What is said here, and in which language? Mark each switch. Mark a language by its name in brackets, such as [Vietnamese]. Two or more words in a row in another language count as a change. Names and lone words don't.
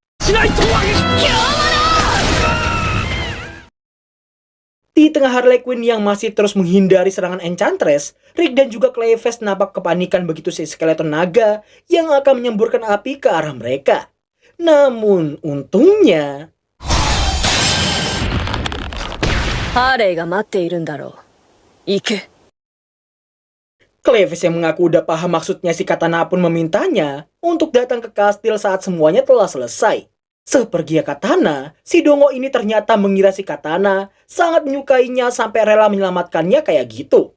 [Indonesian] Di tengah Harley Quinn yang masih terus menghindari serangan Enchantress, Rick dan juga Cleves nampak kepanikan begitu si skeleton naga yang akan menyemburkan api ke arah mereka. Namun untungnya [Japanese] ハーレーが待っているんだろう。行け。 [Indonesian] Cleves yang mengaku udah paham maksudnya si Katana pun memintanya untuk datang ke kastil saat semuanya telah selesai. Seperginya Katana, si dongo ini ternyata mengira si Katana sangat menyukainya sampai rela menyelamatkannya kayak gitu.